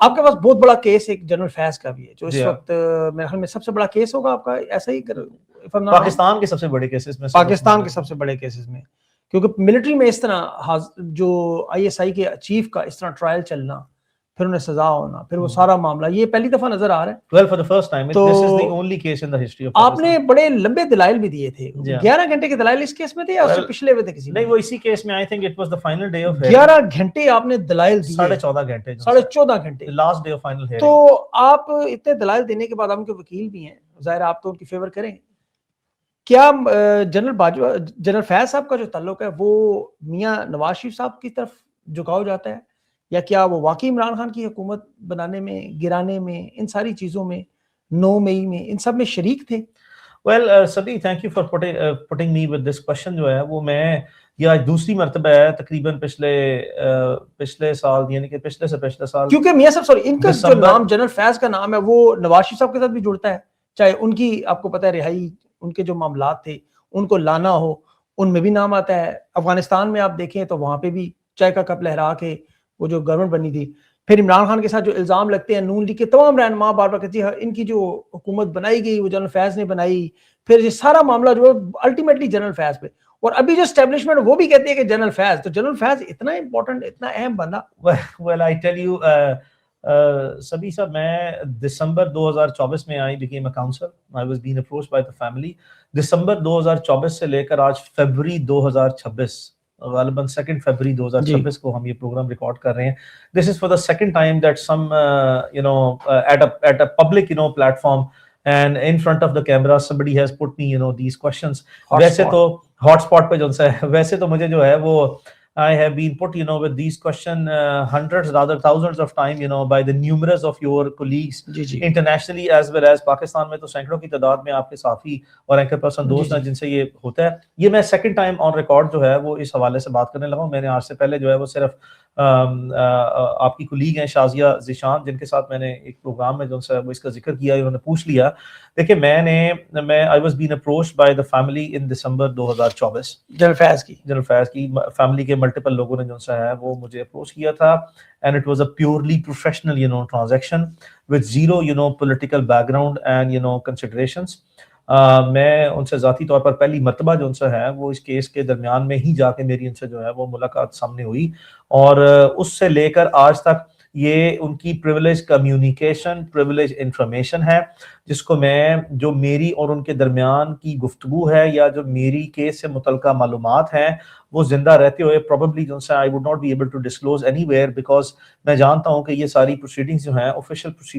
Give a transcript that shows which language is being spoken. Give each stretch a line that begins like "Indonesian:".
Urdu: آپ کے پاس بہت بڑا کیس ایک جنرل فیض کا بھی ہے جو اس وقت میرے خیال میں سب سے بڑا کیس ہوگا آپ کا, ایسا ہی پاکستان کے سب سے بڑے کیسز میں, پاکستان کے سب سے بڑے کیسز میں, کیونکہ ملٹری میں اس طرح جو آئی ایس آئی کے چیف کا اس طرح ٹرائل چلنا, پھر انہیں سزا ہونا, پھر وہ سارا معاملہ, یہ پہلی دفعہ نظر آ رہا ہے.
English: Well, for the first time, this is the only case in the history of
Urdu: آپ نے بڑے لمبے دلائل بھی دیے تھے. 11 گھنٹے کے دلائل اس کیس میں تھے یا اس سے پچھلے ہوئے تھے کسی نہیں, وہ اسی کیس میں
English: I think it was the final day of
Urdu: 11 گھنٹے آپ نے دلائل دیے, 14.5 گھنٹے, 14.5 گھنٹے,
English: last day of final hearing.
Urdu: تو آپ اتنے دلائل دینے کے بعد آپ کے وکیل بھی ہیں, ظاہر آپ تو ان کی فیور کریں. کیا جنرل فیض صاحب کا جو تعلق ہے وہ میاں نواز شریف صاحب کی طرف جھکاؤ جاتا ہے, یا کیا وہ واقعی عمران خان کی حکومت بنانے میں, گرانے میں, ان ساری چیزوں میں, 9 مئی میں, ان سب میں شریک تھے؟
English: Well, Sabi, thank you for putting me with this question.
Urdu: جو ہے وہ میں یہ دوسری مرتبہ ہے تقریباً پچھلے سال, یعنی کہ پچھلے سے پچھلے سال, کیونکہ میاں صاحب ان کا جو نام جنرل فیض کا نام ہے وہ نواز شریف صاحب کے ساتھ بھی جڑتا ہے, چاہے ان کی آپ کو پتہ ہے رہائی, ان کے جو معاملات تھے ان کو لانا ہو, ان میں بھی نام آتا ہے. افغانستان میں آپ دیکھیں تو وہاں پہ بھی چائے کا کپ لہرا کے وہ جو گورنمنٹ بنی تھی, پھر عمران خان کے ساتھ جو الزام لگتے ہیں, نون لیگ کے تمام رہنما بار بار کہتی ہے ان کی جو حکومت بنائی گئی وہ جنرل فیض نے بنائی, پھر یہ سارا معاملہ جو ہے الٹیمیٹلی جنرل فیض پہ, اور ابھی جو اسٹیبلشمنٹ وہ بھی کہتے ہیں کہ جنرل فیض, تو جنرل فیض اتنا امپورٹنٹ, اتنا اہم بندہ.
English: Well, I tell you,
Urdu: سبھی صاحب, میں دسمبر 2024 میں
English: I became a counselor. I was being approached by the family.
Urdu: دسمبر 2024 سے لے کر آج فیبری 2026, غالباً 2 فروری 2026 کو ہم یہ پروگرام ریکارڈ کر رہے ہیں.
English: This is for the second time that some at a public platform and in front of the camera somebody has put me these questions.
Urdu: ویسے تو ہاٹ اسپاٹ پہ جو ہے ویسے تو مجھے جو ہے وہ
English: I have been put with these question hundreds rather thousands of time by the numerous of your colleagues internationally as well as
Urdu: Pakistan میں تو سینکڑوں کی تعداد میں آپ کے صحافی اور اینکر پرسن دوست ہیں جن سے یہ ہوتا ہے. یہ میں سیکنڈ ٹائم آن ریکارڈ جو ہے وہ اس حوالے سے بات کرنے لگا ہوں. میں نے آج سے پہلے جو ہے وہ صرف آپ کی کلیگ ہیں شازیہ ذیشان جن کے ساتھ میں نے ایک پروگرام میں جو ہے وہ اس کا ذکر کیا, انہوں نے پوچھ لیا. دیکھیں میں
English: I was being approached by the family in December 2024.
Urdu: General فیض کی فیملی کے ملٹیپل لوگوں نے جو ہے وہ مجھے اپروچ کیا تھا
English: and it was a purely professional transaction with zero political background and considerations.
Urdu: میں ان سے ذاتی طور پر پہلی مرتبہ جو ان سے ہے وہ اس کیس کے درمیان میں ہی جا کے میری ان سے جو ہے وہ ملاقات سامنے ہوئی, اور اس سے لے کر آج تک یہ ان کی پریویلیج کمیونیکیشن پریویلیج انفارمیشن ہے جس کو میں جو میری اور ان کے درمیان کی گفتگو ہے یا جو میری کیس سے متعلقہ معلومات ہیں وہ زندہ رہتے ہوئے probably جو ہے
English: I would not be able to disclose anywhere because
Urdu: میں جانتا ہوں کہ یہ ساری proceedings جو ہیں official